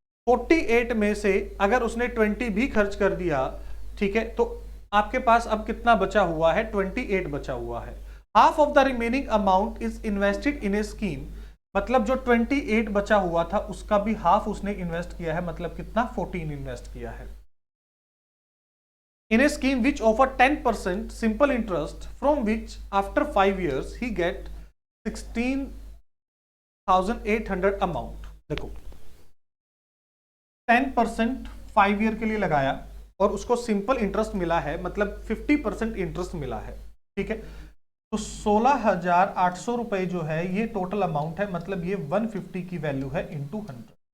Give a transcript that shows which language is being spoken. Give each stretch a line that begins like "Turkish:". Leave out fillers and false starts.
Hindi: 48 में से अगर उसने 20 भी खर्च कर दिया, ठीक है, तो आपके पास अब कितना बचा हुआ है 28 बचा हुआ है।
English: half of the remaining amount is invested in a scheme,
Hindi: मतलब जो 28 बचा हुआ था उसका भी हाफ उसने इन्वेस्ट किया है, मतलब कितना 14 इन्वेस्ट किया है।
English: In a scheme which offer 10% simple interest, from which after 5 years he get 16,800 amount।
Hindi: देखो 10% 5 ईयर के लिए लगाया और उसको सिंपल इंटरेस्ट मिला है, मतलब 50% इंटरेस्ट मिला है। ठीक है, तो 16,800 रुपए जो है ये टोटल अमाउंट है, मतलब ये 150 की वैल्यू है इंटू 100।